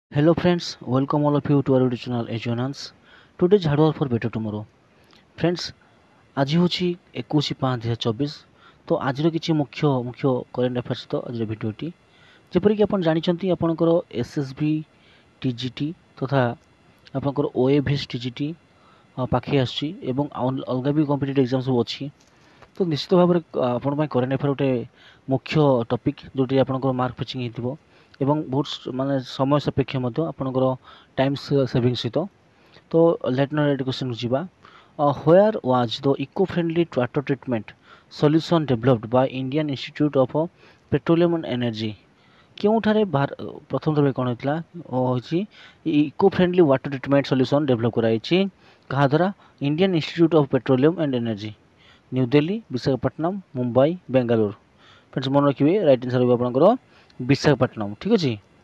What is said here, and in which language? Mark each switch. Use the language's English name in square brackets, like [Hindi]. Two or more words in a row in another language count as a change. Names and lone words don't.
[English] Hello friends, welcome all of you to our YouTube channel Ejonans. Today's hard work for better tomorrow. Friends, [Odia] ଆଜି ହେଉଛି 21/5/2024 ତ ଆଜିର କିଛି ମୁଖ୍ୟ [English] current affairs [Odia] ସହିତ ଆଜିର ଭିଡ଼ିଓଟି ଯେପରିକି ଆପଣ ଜାଣିଛନ୍ତି ଆପଣଙ୍କର SSB TGT ତଥା ଆପଣଙ୍କର OAVS TGT ପାଖେଇ ଆସୁଛି ଏବଂ ଅଲଗା ବି [English] competitive exam [Odia] ସବୁ ଅଛି ତ ନିଶ୍ଚିତ ଭାବରେ ଆପଣଙ୍କ ପାଇଁ [English] current affair [Odia] ଗୋଟେ ମୁଖ୍ୟ ଟପିକ୍ ଯେଉଁଠି ଆପଣଙ୍କର [English] mark fetching [Odia] ହେଇଥିବ ଏବଂ ବହୁତ ମାନେ ସମୟ ସାପେକ୍ଷ ମଧ୍ୟ ଆପଣଙ୍କର [English] time saving [Odia] ସହିତ ତ [English] let not [Odia] କ୍ୱେଶ୍ଚନ୍କୁ ଯିବା [English] where was the eco-friendly water treatment solution developed by Indian Institute of Petroleum and Energy [Odia] କେଉଁଠାରେ ପ୍ରଥମ ଥର କ'ଣ ହେଇଥିଲା ହେଉଛି [English] eco friendly water treatment solution develop [Odia] କରାଯାଇଛି କାହା ଦ୍ୱାରା ଇଣ୍ଡିଆନ୍ ଇନଷ୍ଟିଚ୍ୟୁଟ୍ ଅଫ୍ ପେଟ୍ରୋଲିୟମ୍ ଆଣ୍ଡ ଏନର୍ଜି ନ୍ୟୁ ଦିଲ୍ଲୀ ବିଶାଖାପଟ୍ଟନମ ମୁମ୍ବାଇ ବେଙ୍ଗାଲୁରୁ ଫ୍ରେଣ୍ଡସ୍ ମନେ ରଖିବେ [English] right answer [Odia] ହେବ ଆପଣଙ୍କର ବିଶାଖାପଟ୍ଟନମ ଠିକ୍ ଅଛି।